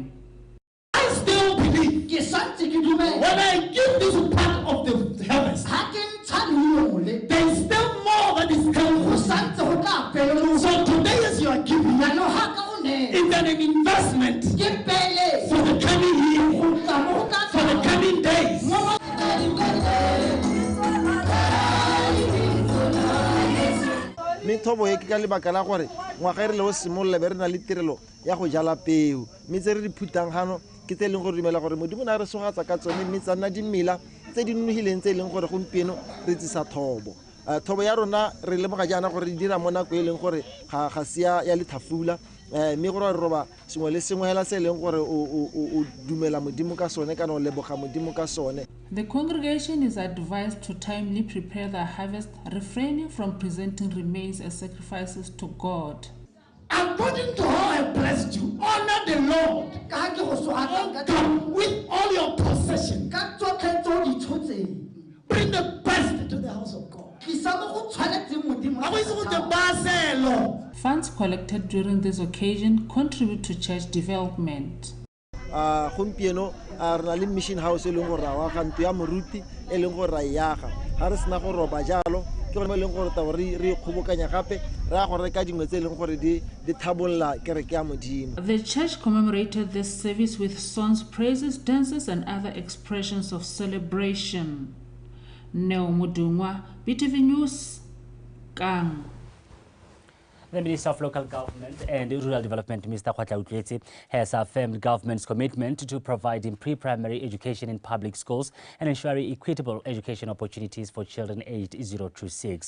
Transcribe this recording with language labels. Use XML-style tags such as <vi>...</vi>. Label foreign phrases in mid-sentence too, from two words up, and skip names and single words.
<en>I still believe when I give this part of the harvest, there is still more that is coming. So today is your giving. It's an investment for the coming year, for the coming days.</en> <tn>Methobo e ke ka lebaka la gore ngwaga re le o simolola be re na le tirelo ya go jala peo mme tse re di phutang gano ke tse leng gore dumela gore modimo na re sogatsa ka tsone mme tsa nna dimela tse di nonogileng tse leng gore gompieno re tsisa thobo thobo ya rona re lemoga jaana gore di dira mo nako e leng gore ga sia ya lethafula mme gore re roba sengwe le sengwe hela se leng gore o dumela modimo ka sone kana o leboga modimo ka sone.</tn> <en>The congregation is advised to timely prepare the harvest, refraining from presenting remains as sacrifices to God. According to how I blessed you, honor the Lord. Come with all your possession. Bring the best to the house of God. Funds collected during this occasion contribute to church development.</en> <tn>Gompieno re na le</tn> <en>mission house</en> <tn>e leng gore wa ga ntwe ya moruti e leng gore ra yaga ga re sena go roba jalo ke gore leng gore ta re kgobokanya gape ra go reka dingwe tse leng gore di thabolla kereke ya modimo.</tn> <en>The church commemorated this service with songs, praises, dances, and other expressions of celebration. Neo Mudungwa, BTV News, Kang. The Minister of Local Government and Rural Development, Mr. Khwatla Utlwetsi, has affirmed government's commitment to providing pre-primary education in public schools and ensuring equitable education opportunities for children aged 0 to 6.</en>